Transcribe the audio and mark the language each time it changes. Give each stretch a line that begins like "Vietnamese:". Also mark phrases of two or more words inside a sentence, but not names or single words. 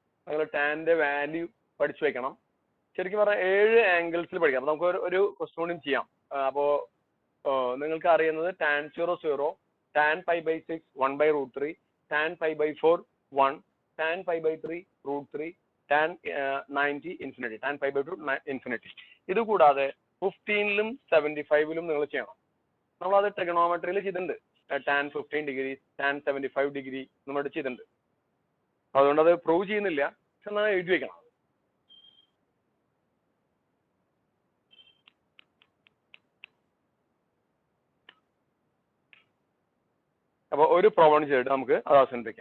Malayalam: നിങ്ങൾ ടാൻ്റെ വാല്യൂ പഠിച്ചു വെക്കണം. ശരിക്കും പറഞ്ഞാൽ 7 ആംഗിൾസിൽ പഠിക്കാം. അപ്പോൾ നമുക്ക് ഒരു ക്വസ്റ്റ്യൻ കൂടി ചെയ്യാം. അപ്പോൾ നിങ്ങൾക്ക് അറിയുന്നത് tan 0 0, tan pi/6 1/√3, tan pi/4 1, tan pi/3 √3, tan 90 ഇൻഫിനിറ്റി, tan pi/2 ഇൻഫിനിറ്റി. ഇത് കൂടാതെ 15ലും 75ലും നിങ്ങൾ ചെയ്യണം. നമ്മളത് ട്രിഗണോമെട്രിയിൽ ചെയ്തിട്ടുണ്ട്. tan 15 ഡിഗ്രി, tan 75 ഡിഗ്രി നമ്മൾ ചെയ്തിട്ടുണ്ട്. അതുകൊണ്ട് അത് പ്രൂവ് ചെയ്യുന്നില്ല, പക്ഷെ എന്നാൽ എഴുതി വെക്കണം. അപ്പോൾ ഒരു പ്രോബ്ലം ചെയ്തിട്ട് നമുക്ക് അത് അവസാനിപ്പിക്കാം.